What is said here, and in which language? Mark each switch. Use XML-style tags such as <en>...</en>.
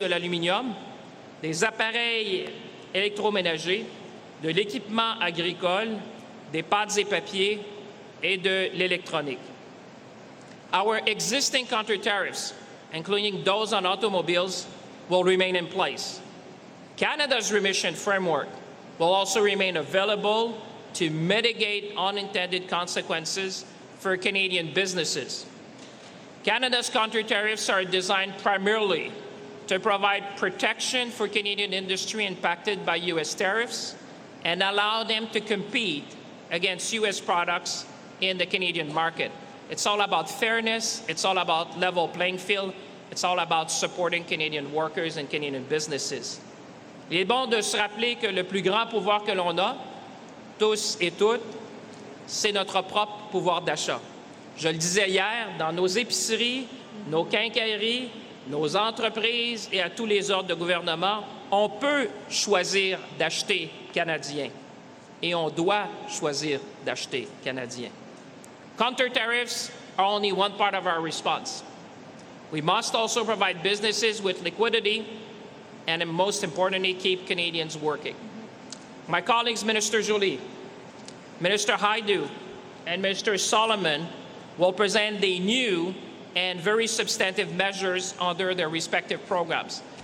<fr>de l'aluminium, des appareils électroménagers, de l'équipement agricole, des pâtes et papiers et de l'électronique.</fr> <en>Our existing counter-tariffs, including those on automobiles, will remain in place. Canada's remission framework will also remain available to mitigate unintended consequences for Canadian businesses. Canada's counter-tariffs are designed primarily to provide protection for Canadian industry impacted by U.S. tariffs and allow them to compete against U.S. products in the Canadian market. It's all about fairness, it's all about level playing field, it's all about supporting Canadian workers and Canadian businesses.</en> <fr>Il est bon de se rappeler que le plus grand pouvoir que l'on a, tous et toutes, c'est notre propre pouvoir d'achat. Je le disais hier, dans nos épiceries, nos quincailleries, nos entreprises et à tous les ordres de gouvernement, on peut choisir d'acheter canadien et on doit choisir d'acheter canadien.</fr> <en>Counter-tariffs are only one part of our response. We must also provide businesses with liquidity and, most importantly, keep Canadians working. My colleagues, Minister Joly, Minister Haidu, and Minister Solomon will present the new and very substantive measures under their respective programs.</en>